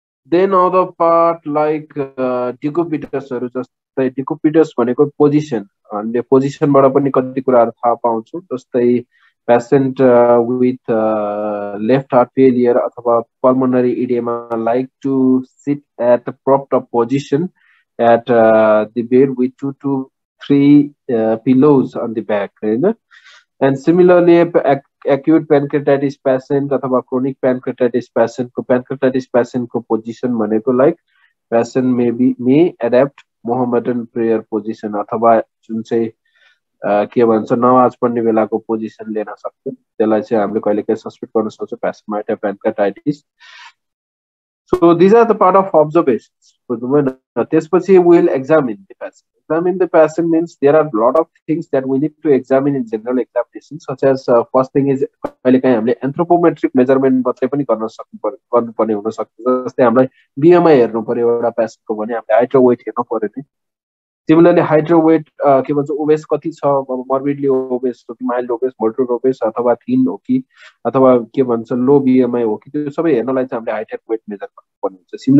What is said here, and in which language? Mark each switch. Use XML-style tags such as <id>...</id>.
<en>then other part like</en> <ne>decubitus हरु जस्तै decubitus भनेको पोजिसन हामीले पोजिसनबाट पनि कति कुराहरु थाहा पाउँछौं जस्तै</ne> <en>patient with left heart failure अथवा pulmonary edema like to sit at a propped up position at the bed with 2 to 3 pillows on the back, right? And similarly, acute pancreatitis patient अथवा chronic pancreatitis patient को position भनेको like patient may adapt Mohammedan prayer position अथवा</en> <ne>जुन चाहिँ के भन्छ नमाज पढ्ने बेलाको पोजिसन लिन सक्छ, त्यसलाई चाहिँ हामीले कहिलेकाहीँ सस्पेक्ट गर्न सक्छौँ</ne> <en>patient might have pancreatitis. So these are the part of observations.</en> <ne>त्यसपछि</ne> <en>we will examine the patient. Examine the patient means there are a lot of things that we need to examine in general examination, such as first thing is</en> <ne>कहिलेकाहीँ हामीले anthropometric measurement मात्रै पनि गर्नुपर्ने हुन सक्छ. जस्तै हामीलाई BMI हेर्नु पर्यो एउटा पेशेन्टको भने हामीले हाइट र वेट हेर्नु पर्यो नि. Similarly, height र weight के भन्छ ओबेस कति छ, अब मोर्बिडली ओबेस हो कि माइल्ड ओबेस, मोडरेट ओबेस अथवा थिन हो कि अथवा के भन्छ लो BMI हो कि, त्यो सबै हेर्नलाई चाहिँ हामीले हाइट एन्ड वेट मेजर गर्नुपर्ने हुन्छ.</ne>